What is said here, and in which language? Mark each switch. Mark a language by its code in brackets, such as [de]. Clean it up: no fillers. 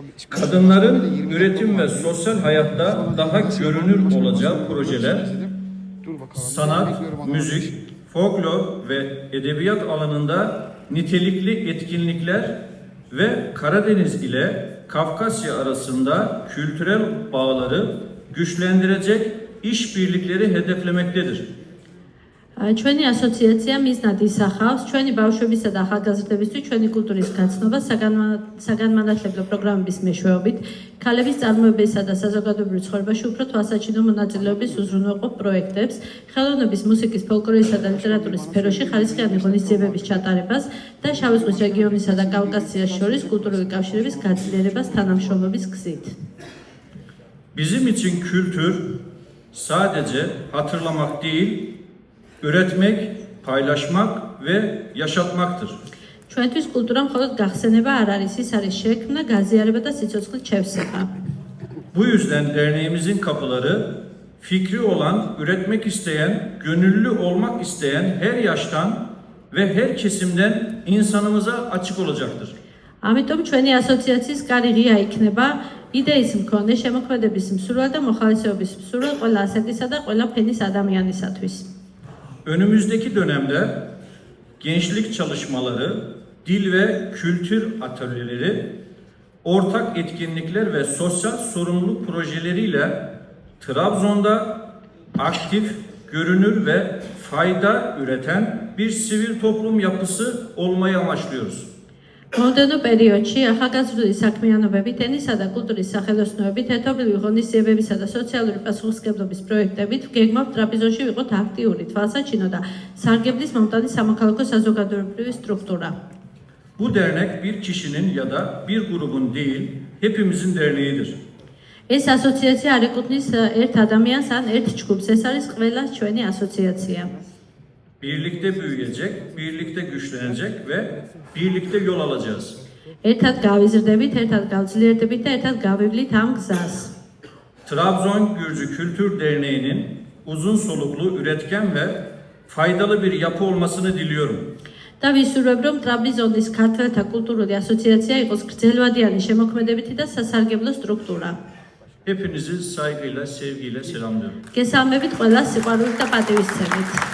[tr] kadınların üretim ve sosyal hayatta daha görünür olacağı projeler, sanat, müzik, folklor ve edebiyat alanında nitelikli etkinlikler ve Karadeniz ile Kafkasya arasında kültürel bağları güçlendirecek işbirlikleri hedeflemektedir. [ka] ჩვენი ასოციაცია მიზნად ისახავს ჩვენი ბავშვებისა და ახალგაზრდებისთვის ჩვენი კულტურის გაცნობა საგანმანათლებლო პროგრამების მეშვეობით, ქალების წარმოებისა და საზოგადოებრივ ცხოვრებაში უფრო თვალსაჩინო მონაწილეობის უზრუნველყოფ პროექტებს, ხელოვნების, მუსიკის, ფოლკლორისა და ლიტერატურის სფეროში ხარისხიანი ღონისძიებების ჩატარებას და შავი ზღვის რეგიონისა და კავკასიას შორის კულტურული კავშირების გაძლიერებას თანამშრომლობის გზით. [tr] Bizim için kültür sadece hatırlamak değil, üretmek, paylaşmak ve yaşatmaktır. [ka] ჩვენთვის კულტურა მხოლოდ გახსენება არ არის, ის არის შექმნა, გაზიარება და სიცოცხლით შევსება. [tr] Bu yüzden derneğimizin kapıları fikri olan, üretmek isteyen, gönüllü olmak isteyen her yaştan ve her kesimden insanımıza açık olacaktır. [ka] ამიტომ ჩვენი ასოციაციის კარი ღია იქნება იდეის მქონე, შემოქმედების მსურველ და მოხალისეობის მსურველ ყველა ასაკისა და ყველა ფენის ადამიანისათვის. [tr] Önümüzdeki dönemde gençlik çalışmaları, dil ve kültür atölyeleri, ortak etkinlikler ve sosyal sorumluluk projeleriyle Trabzon'da aktif, görünür ve fayda üreten bir sivil toplum yapısı olmayı amaçlıyoruz. [ka] მომდევნო პერიოდში ახალგაზრდული საქმიანობებით, ენისა და კულტურის სახელოსნოებით, ერთობლივი ღონისძიებებისა და სოციალური პასუხისმგებლობის პროექტებით გეგმავთ ტრაპიზონში ვიყოთ აქტიური, თვალსაჩინო და სარგებლის მომტანი სამოქალაქო საზოგადოებრივი სტრუქტურა. [tr] Bu dernek bir kişinin ya da bir grubun değil, hepimizin derneğidir. [ka] ეს ასოციაცია არ ეკუთვნის ერთ ადამიანს ან ერთ ჯგუფს, ეს არის ყველა ჩვენი ასოციაცია. [tr] Birlikte büyüyecek, birlikte güçlenecek ve birlikte yol alacağız. [ka] ერთად გავიზრდებით, ერთად გავძლიერდებით და ერთად გავივლით ამ გზას. [tr] Trabzon Gürcü Kültür Derneği'nin uzun soluklu, üretken ve faydalı bir yapı olmasını diliyorum. [ka] და ვისურვებ, რომ ტრაპიზონის ქართველთა კულტურული ასოციაცია იყოს გრძელვადიანი შემოქმედებითი და სასარგებლო სტრუქტურა. [tr] Hepinizi saygıyla, sevgiyle selamlıyorum. [ka] გესალმებით ყველას სიყვარულით და პატივისცემით.